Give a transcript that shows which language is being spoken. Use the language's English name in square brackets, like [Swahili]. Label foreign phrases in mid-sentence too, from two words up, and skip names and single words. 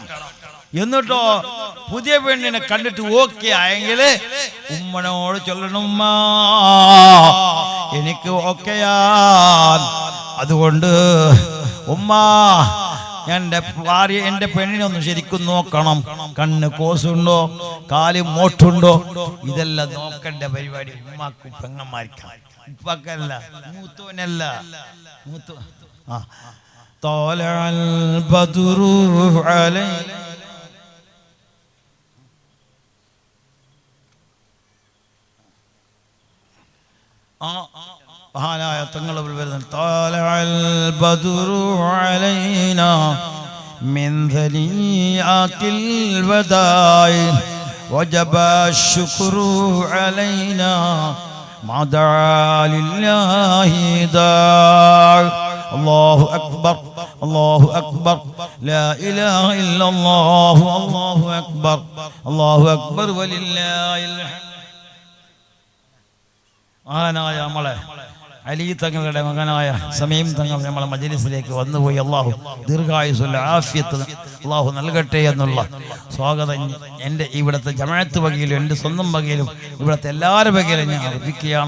[Malayalam] എന്നിട്ടോ പുതിയ പെണ്ണിനെ കണ്ടിട്ട് ഓക്കെ ആയെങ്കിൽ ഉമ്മനോട് ചൊല്ലണം, ഉമ്മ എനിക്ക് ഓക്കെയാ, അതുകൊണ്ട് ഉമ്മ എന്റെ ഭാര്യ എന്റെ പെണ്ണിനെ ഒന്ന് ശരിക്കും നോക്കണം. കണ്ണ് കോസുണ്ടോ, കാല് മോട്ടുണ്ടോ, ഇതെല്ലാം നോക്കേണ്ട പരിപാടി ഉമ്മാക്കും പെങ്ങന്മാർക്കും. ഉപ്പക്കല്ല, മൂത്തോനല്ല. മൂത്തോ [Arabic] طلع البدر علينا [Malayalam] മഹാനായ തങ്ങൾ വരുന്നത് طلع [Arabic] البدر علينا من ثنيات الوداع وجب الشكر علينا ما دعا لله داع الله أكبر الله أكبر لا إله إلا الله الله أكبر الله أكبر ولله الحمد. [Malayalam] മഹാനായ നമ്മളെ അലി തങ്ങളുടെ മകനായ സമീം തങ്ങൾ നമ്മളെ മജ്‌ലിസിലേക്ക് വന്നുപോയി. അള്ളാഹു ദീർഘായുസ്സുള്ള ആഫിയത്ത് അള്ളാഹു നൽകട്ടെ എന്നുള്ള സ്വാഗതം എൻ്റെ ഇവിടുത്തെ ജമാഅത്ത് വകയിലും എൻ്റെ സ്വന്തം വകയിലും ഇവിടുത്തെ എല്ലാവരുടെ വകയിലും ഞാൻ അർപ്പിക്കുകയാണ്.